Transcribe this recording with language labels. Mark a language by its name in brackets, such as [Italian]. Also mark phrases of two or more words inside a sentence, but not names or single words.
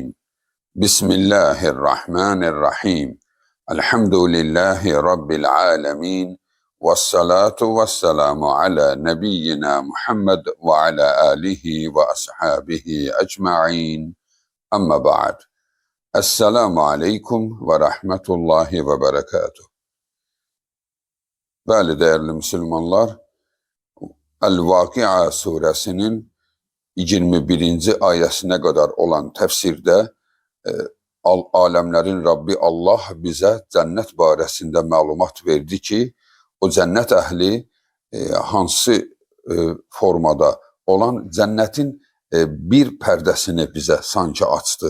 [Arabic] بسم الله الرحمن الرحيم. الحمد لله رب العالمين. والصلاة والسلام على نبينا محمد وعلى آله وأصحابه أجمعين. أما بعد. السلام عليكم ورحمة الله وبركاته. [Turkish] Bəli, değerli Müslümanlar, El-Vakia suresinin 21. [Azerbaijani] ayəsinə qədər olan təfsirdə aləmlərin Rabbi Allah bizə cənnət barəsində məlumat verdi ki, o cənnət əhli hansı formada olan cənnətin bir pərdəsini bizə sanki açdı.